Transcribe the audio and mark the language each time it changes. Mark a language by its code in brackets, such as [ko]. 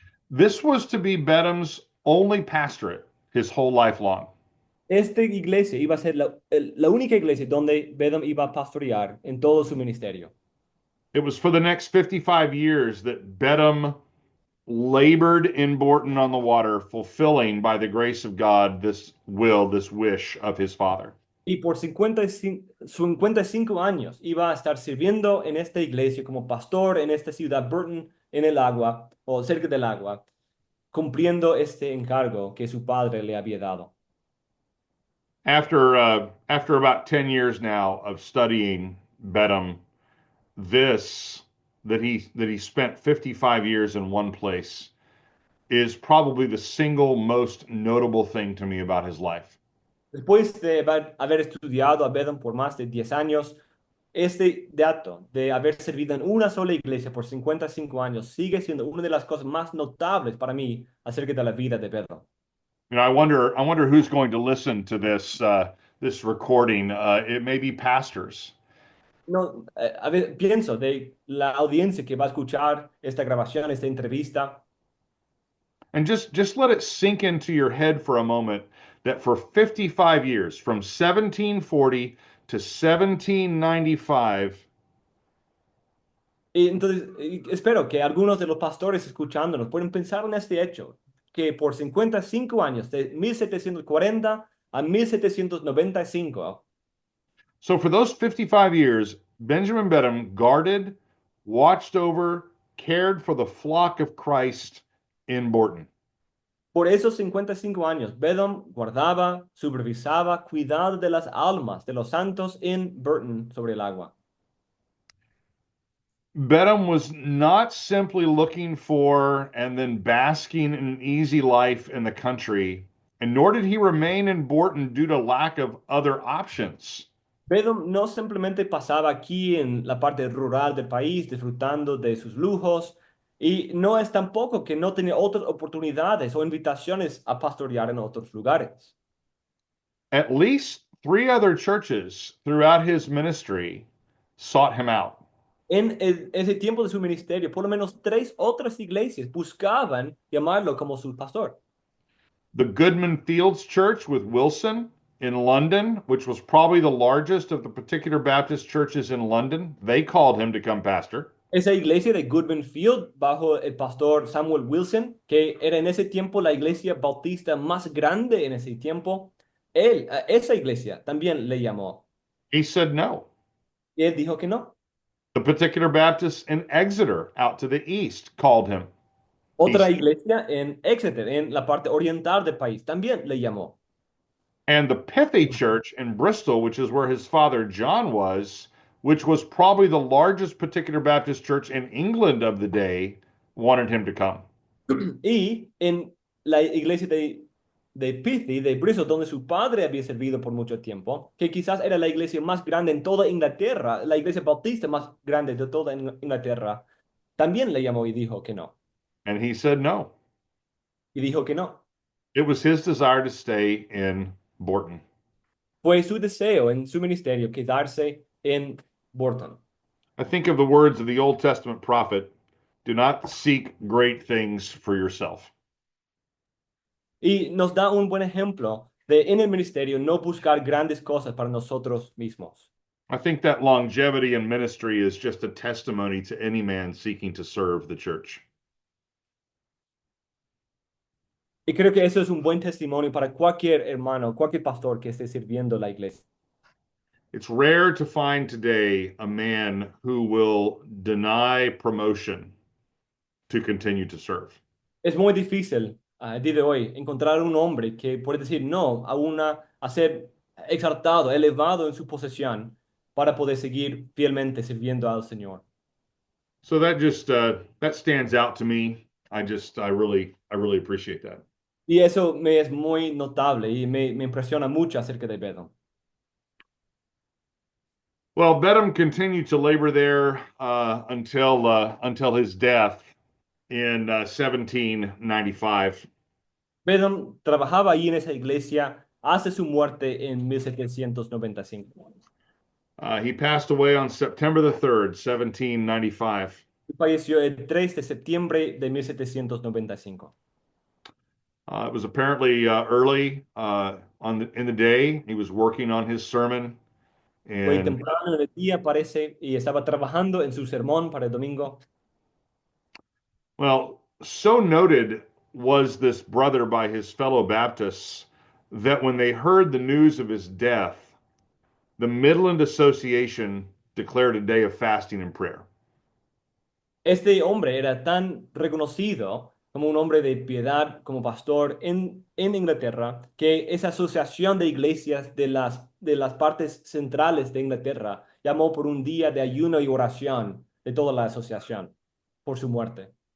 [en] This was to be Bedham's only pastorate his whole life long. [es] Esta iglesia iba a ser la única iglesia donde Bedham iba a pastorear en todo su ministerio. [en] It was for the next 55 years that Bedham labored in Bourton on the Water, fulfilling by the grace of God this will, this wish of his father. [es] Y por 55 años iba a estar sirviendo en esta iglesia como pastor en esta ciudad, Burton, en el agua o cerca del agua, cumpliendo este encargo que su padre le había dado. [en] After about 10 years now of studying Bedham, this that he spent 55 years in one place is probably the single most notable thing to me about his life. [es] Después de haber estudiado a Bedham por más de 10 años, este dato de haber servido en una sola iglesia por 55 años sigue siendo una de las cosas más notables para mí acerca de la vida de Bedham. [en] You know, I wonder who's going to listen to this recording. It may be pastors. [es] No, pienso de la audiencia que va a escuchar esta grabación, esta entrevista. [en] And just let it sink into your head for a moment that for 55 years, from 1740 to 1795, [es] Y entonces, espero que algunos de los pastores escuchándonos puedan pensar en este hecho, que por 55 años, de 1740 a 1795, [en] so for those 55 years, Benjamin Bedham guarded, watched over, cared for the flock of Christ in Bourton. [es] por esos 55 años, Bedham guardaba, supervisaba, cuidaba de las almas de los santos en Burton sobre el agua. [en] Bedham was not simply looking for and then basking in an easy life in the country, and nor did he remain in Bourton due to lack of other options. [es] Bedham no simplemente pasaba aquí en la parte rural del país disfrutando de sus lujos, y no es tampoco que no tenía otras oportunidades o invitaciones a pastorear en otros lugares. [en] At least three other churches throughout his ministry sought him out. [es] En ese tiempo de su ministerio, por lo menos 3 otras iglesias buscaban llamarlo como su pastor. [en] The Goodman Fields Church with Wilson in London, which was probably the largest of the particular Baptist churches in London, they called him to come pastor. [es] Esa iglesia de Goodman Field, bajo el pastor Samuel Wilson, que era en ese tiempo la iglesia bautista más grande en ese tiempo, esa iglesia también le llamó. [en] He said no. [es] Y él dijo que no. [en] The particular Baptist in Exeter out to the east called him. [es] Otra iglesia en Exeter, en la parte oriental del país, también le llamó. [en] And the Pythy Church in Bristol, which is where his father John was, which was probably the largest particular Baptist church in England of the day, wanted him to come. [es] Y en la iglesia de Pythy, de Bristol, donde su padre había servido por mucho tiempo, que quizás era la iglesia más grande en toda Inglaterra, la iglesia bautista más grande de toda Inglaterra, también le llamó y dijo que no. [en] And he said no. [es] Y dijo que no. [en] It was his desire to stay in Bourton. [es] Fue su deseo en su ministerio quedarse en Bourton. [en] I think of the words of the Old Testament prophet, do not seek great things for yourself. [es] Y nos da un buen ejemplo de en el ministerio no buscar grandes cosas para nosotros mismos. [en] I think that longevity in ministry is just a testimony to any man seeking to serve the church. [es] Y creo que eso es un buen testimonio para cualquier hermano, cualquier pastor que esté sirviendo la iglesia. [en] It's rare to find today a man who will deny promotion to continue to serve. [es] Es muy difícil el día de hoy encontrar un hombre que puede decir no a ser exaltado, elevado en su posesión para poder seguir fielmente sirviendo al Señor. [en] So that just that stands out to me. I really appreciate that. [es] Y eso me es muy notable y me impresiona mucho acerca de Bedom. [en] Well, Bedham continued to labor there until his death in 1795. [es] Bedom trabajaba ahí en esa iglesia hasta su muerte en 1795. [en] He passed away on September the 3rd, 1795. [es] Falleció el 3 de septiembre de 1795. [en] It was apparently early in the day. He was working on his sermon, [es] Fue [en] and [es] temprano en el día, parece, y estaba trabajando en su sermón para el domingo. [en] well, so noted was this brother by his fellow Baptists that when they heard the news of his death, the Midland Association declared a day of fasting and prayer. [es] Este hombre era tan reconocido como un hombre de piedad, como pastor en Inglaterra, que esa asociación de iglesias de las partes centrales de Inglaterra llamó por un día de ayuno y oración de toda la asociación por su muerte.